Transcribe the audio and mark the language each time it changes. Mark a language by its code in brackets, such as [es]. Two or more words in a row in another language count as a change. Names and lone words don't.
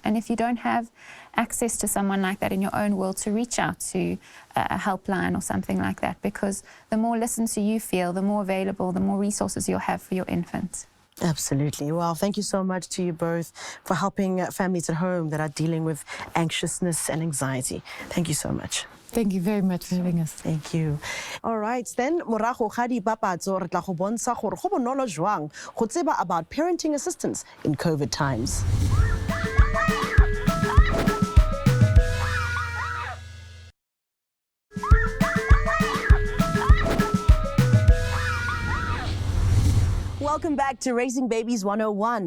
[en] And if you don't have access to someone like that in your own world, to reach out to a helpline or something like that, because the more listened to you feel, the more available, the more resources you'll have for your infant. Absolutely. Well, thank you so much to you both for helping families at home that are dealing with anxiousness and anxiety. Thank you so much. Thank you very much for having us. Thank you. All right, then [tn] morago ga dipapatso re tla go bontsha gore go bonolo jwang go tseba [en] about parenting assistance in COVID times. Welcome back to Raising Babies 101.